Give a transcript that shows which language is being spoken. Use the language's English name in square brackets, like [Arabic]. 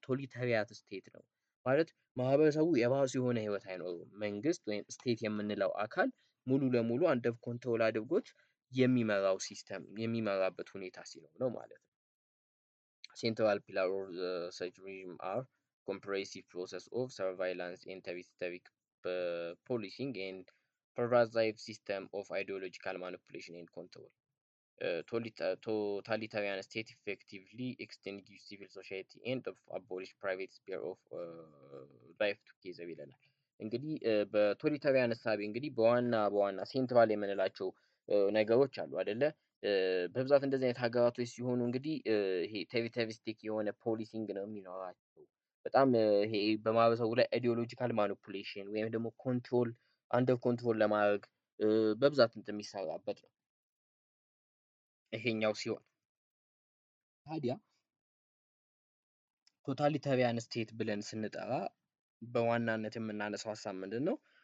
[Amharic] ቶታሊታሪያን ስቴት ነው ማለት ማህበረሰቡ የራሱ የሆነ ህይወት አይኖረውም። መንግስት ወይም ስቴት የምንለው አካል ሙሉ ለሙሉ አንደር ኮንትሮል አድርጎት የሚመራው ሲስተም የሚመራበት ሁኔታ ሲኖር ነው ማለት ነው። [English] Central pillar of such regime are comprehensive process of surveillance and territorial policing and pervasive system of ideological manipulation and control. Totalitarian state effectively extinguish civil society and abolish private sphere of life together [Amharic] ይለናል። እንግዲህ በቶታሊታሪያን እሳቤ እንግዲህ በዋና ሴንትራል የምንላቸው ነገሮች አሉ አይደለ? በብዛት እንደዚህ አይነት ሀገራቶች ሲሆኑ እንግዲህ ይሄ ቴሪተሪስቲክ የሆነ ፖሊሲንግ ነው የሚኖራቸው። በጣም ይሄ በማህበረሰቡ ላይ አይዲዮሎጂካል ማኒፑሌሽን ወይም ደግሞ ኮንትሮል አንደር ኮንትሮል ለማድረግ በብዛት እንትን የሚሰራበት ነው ይሄኛው ሲሆን። ታዲያ ቶታሊታሪያን ስቴት ብለን ስንጠራ በዋናነት የምናነሳው ሀሳብ ምንድን ነው?